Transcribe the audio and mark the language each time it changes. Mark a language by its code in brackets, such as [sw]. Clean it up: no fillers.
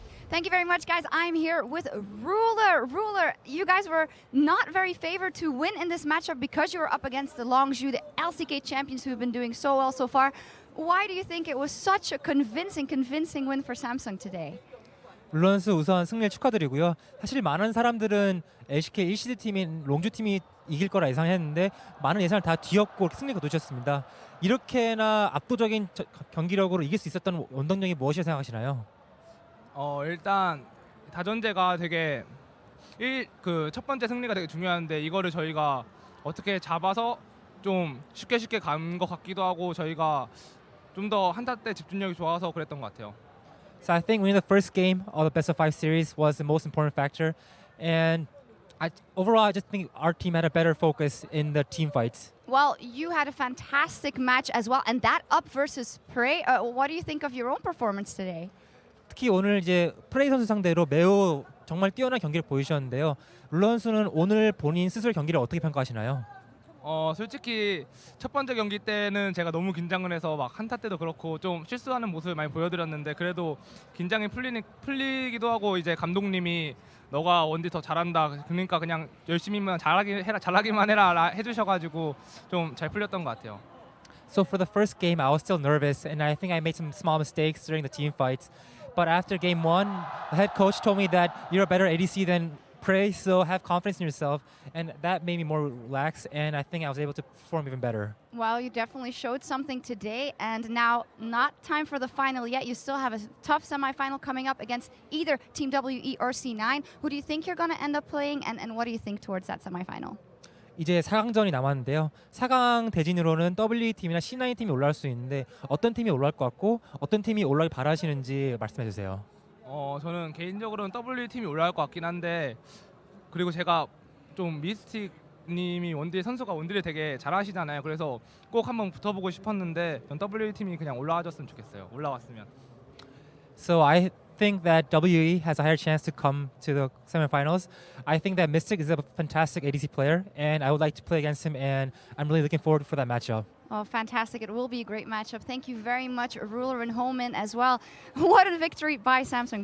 [en] Thank you very much, guys. I'm here with Ruler. Ruler, you guys were not very favored to win in this matchup because you were up against the LongZhu, the LCK champions who have been doing so well so far. Why do you think it was such a convincing win for Samsung today? [ko] 룰런스 우선 승리를 축하드리고요. 사실 많은 사람들은 LCK 1시드 팀인 롱주 팀이 이길 거라 예상했는데 많은 예상을 다 뒤엎고 승리가 놓쳤습니다. 이렇게나 압도적인 경기력으로 이길 수 있었던 원동력이 무엇이라고 생각하시나요? 일단 다전제가 되게 첫 번째 승리가 되게 중요한데 이거를 저희가 어떻게 잡아서 좀 쉽게 간 것 같기도 하고 저희가 좀 더 한타 때 집중력이 좋아서 그랬던 것 같아요. [en] So I think winning the first game of the best of 5 series was the most important factor, and overall I just think our team had a better focus in the team fights. Well, you had a fantastic match as well, and that up versus Prey. What do you think of your own performance today? [ko] 특히 오늘 이제 프레이 선수 상대로 매우 정말 뛰어난 경기를 보여주셨는데요. 룰런 선수는 오늘 본인 스스로 경기를 어떻게 평가하시나요? 솔직히 첫 번째 경기 때는 제가 너무 긴장을 해서 막 한타 때도 그렇고 좀 실수하는 모습을 많이 보여드렸는데 그래도 긴장이 풀리기도 하고 이제 감독님이 너가 원딜 더 잘한다. 그러니까 그냥 열심히만 잘하기만 해라 해주셔가지고 좀 잘 풀렸던 것 같아요. [en] So for the first game, I was still nervous, and I think I made some small mistakes during the team fights. But after game 1, the head coach told me that you're a better ADC than pray, so have confidence in yourself, and that made me more relaxed, and I think I was able to perform even better. Well, you definitely showed something today, and now not time for the final yet. You still have a tough semifinal coming up against either Team WE or C9. Who do you think you're going to end up playing, and what do you think towards that semifinal? [ko] 이제 4강전이 남았는데요. 4강 대진으로는 WT팀이나 C9팀이 올라올 수 있는데 어떤 팀이 올라올 것 같고 어떤 팀이 올라오길 바라시는지 말씀해 주세요. 저는 개인적으로는 W팀이 올라갈 것 같긴 한데 그리고 제가 좀 미스틱님이 선수가 원딜을 되게 잘하시잖아요. 그래서 꼭 한번 붙어보고 싶었는데 전 W팀이 그냥 올라와줬으면 좋겠어요. 올라왔으면. [en] So I think that WE has a higher chance to come to the semifinals. I think that Mystic is a fantastic ADC player, and I would like to play against him, and I'm really looking forward for that matchup. Oh, fantastic. It will be a great matchup. Thank you very much, Ruler and Holman as well. What a victory by Samsung.